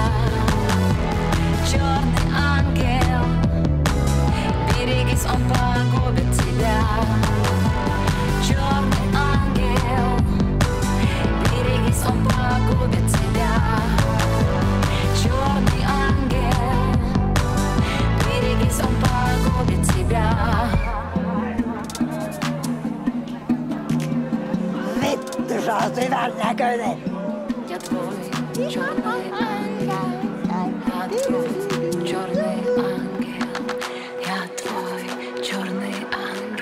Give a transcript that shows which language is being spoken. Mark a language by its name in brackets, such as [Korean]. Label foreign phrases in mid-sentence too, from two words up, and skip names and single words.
[Russian] Черный ангел, берегись, он погубит тебя. Черный ангел, берегись, он погубит тебя. Черный ангел, берегись, он погубит тебя. [Finnish] Vittu, sä oot hyvän näköinen. [Russian] Я твой черный ангел, я твой черный ангел, я твой черный ангел.